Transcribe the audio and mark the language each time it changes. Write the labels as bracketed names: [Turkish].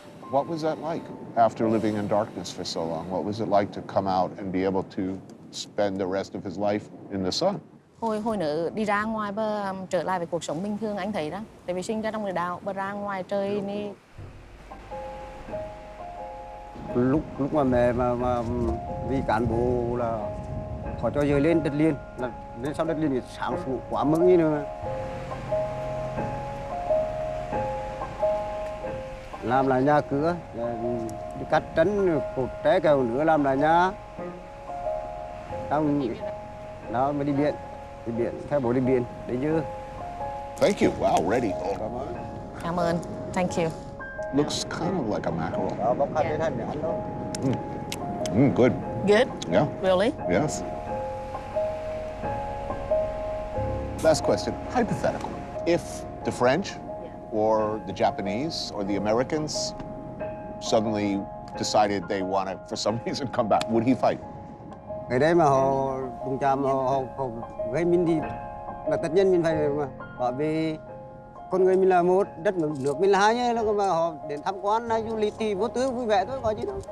[English] What was that like after living in darkness for so long? What was it like to come out and be able to spend the rest of his life in the sun? [Vietnamese] Hồi nữa đi ra ngoài và trở lại với cuộc sống bình thường, anh thấy đó. Tại vì sinh ra trong địa đạo và ra ngoài trời đi. Lúc mà mẹ mà vì cán bộ là họ cho giờ lên đất liền, là lên sau đất liền thì sáng sủa quá mừng như nữa. Làm lại nhà cửa, đi cắt trấn cột trái kèo nữa làm lại nhà. Đó mới đi biển theo bộ đi biển để chưa. [English] Thank you. Wow, ready. [Vietnamese] Cảm ơn. [English] Thank you. Looks kind of like a mackerel. [Vietnamese] Đó bóc hai thanh để ăn thôi. [English] Good. Good? Yeah. Really? Yes. Last question, hypothetical. If the French or the Japanese or the Americans suddenly decided they want to, for some reason, come back, would he fight? [Vietnamese] Cái đấy mà họ đụng chạm họ gây mình thì là tất nhiên mình phải bảo vì con người mình là một, đất nước mình là hai nhé, nó mà họ đến tham quan hay du lịch thì vô tư vui vẻ thôi, có gì đâu.